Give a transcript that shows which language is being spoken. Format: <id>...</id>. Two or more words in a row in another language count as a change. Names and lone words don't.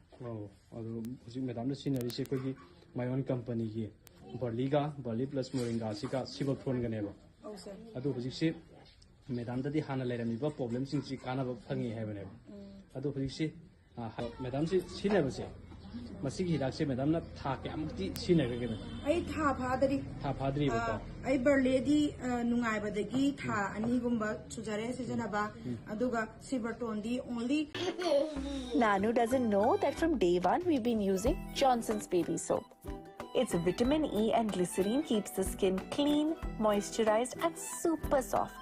<mni>ꯑꯗꯨ ꯍꯧꯖꯤꯛ ꯃꯦꯗꯥꯝꯅ ꯁꯤꯖꯤꯟꯅꯔꯤꯁꯦ ꯑꯩꯈꯣꯏꯒꯤ ꯃꯥꯏꯑꯣꯟ ꯀꯝꯄꯅꯤꯒꯤ ꯕꯔꯂꯤ ꯄ꯭ꯂꯁ ꯃꯣꯔꯤꯡꯒꯥꯁꯤꯒ ꯁꯤꯕꯜꯊ꯭ꯔꯣꯟꯒꯅꯦꯕ ꯑꯗꯨ ꯍꯧꯖꯤꯛꯁꯤ ꯃꯦꯗꯥꯝꯗꯗꯤ ꯍꯥꯟꯅ ꯂꯩꯔꯝꯃꯤꯕ ꯄ꯭ꯔꯣꯕ꯭ꯂꯦꯝꯁꯤꯡꯁꯤ ꯀꯥꯟꯅꯕ ꯐꯪꯉꯤ ꯍꯥꯏꯕꯅꯦꯕ ꯑꯗꯨ ꯍꯧꯖꯤꯛꯁꯤ ꯃꯦꯗꯥꯝꯁꯤ ꯁꯤꯖꯤꯟꯅꯕꯁꯦ ꯃꯁꯤꯒꯤ ꯍꯤꯗꯥꯛꯁꯦ ꯃꯦꯗꯥꯝꯅ ꯊꯥ ꯀꯌꯥꯃꯨꯛꯇꯤ ꯁꯤꯖꯤꯟꯅꯈ꯭ꯔꯒꯦ ꯃꯦꯗꯥꯝ ꯑꯩ ꯊꯥ ꯐꯥꯗꯔꯤ ꯊꯥ ꯐꯥꯗ꯭ꯔꯤꯕꯀꯣ ꯑꯩ ꯕꯔꯂꯦꯗꯤ ꯅꯨꯡꯉꯥꯏꯕꯗꯒꯤ ꯊꯥ 2ꯒꯨꯝꯕ ꯁꯨꯖꯔꯦ ꯁꯤꯖꯤꯟꯅꯕ ꯑꯗꯨꯒ ꯁꯤꯕꯔꯇꯣꯟꯗꯤ only</mni> <en>Nanu doesn't know that from day one we've been using Johnson's baby soap. Its vitamin E and glycerine keeps the skin clean, moisturized and super soft.</en>